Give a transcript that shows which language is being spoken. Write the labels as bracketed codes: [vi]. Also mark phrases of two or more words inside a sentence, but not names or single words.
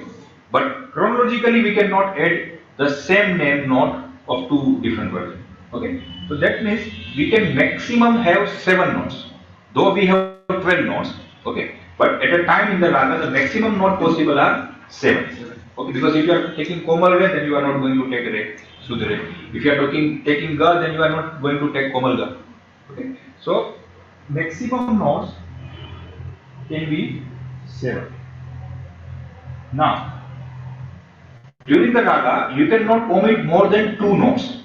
[en] But chronologically we cannot add the same name note of two different versions. Okay. So that means we can maximum have 7 notes. Though we have 12 notes, okay. But at a time in the raga, the maximum note possible are 7. Okay, because if you are taking [hi] komal re, [en] then you are not going to take re, [hi] sudh re. [en] If you are taking ga, then you are not going to take [hi] komal ga. [en] Okay, so maximum notes can be 7. Now, during the raga, you cannot omit more than 2 notes.